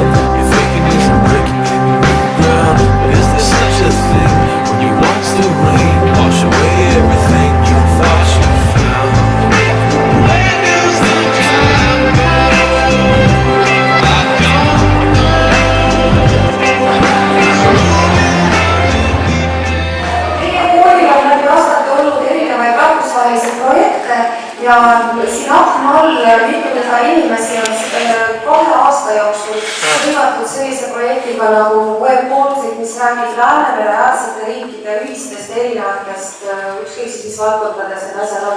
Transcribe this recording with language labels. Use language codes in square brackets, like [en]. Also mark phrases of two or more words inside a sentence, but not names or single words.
[en] Your thinking isn't breaking into the ground. But is there such a thing when you watch the rain wash away everything you thought you found? Where does the time go? I don't know. [et] Meie koolil on läbi aastate olnud erinevaid rahvusvahelisi projekte ja siin akna all mitukümmend inimesi on 2 aasta jooksul hõivatud sellise projektiga nagu WebBaltic, mis räägib Läänemere äärsete riikide ühistest erinevatest ükskõik mis valdkondades need asjad on.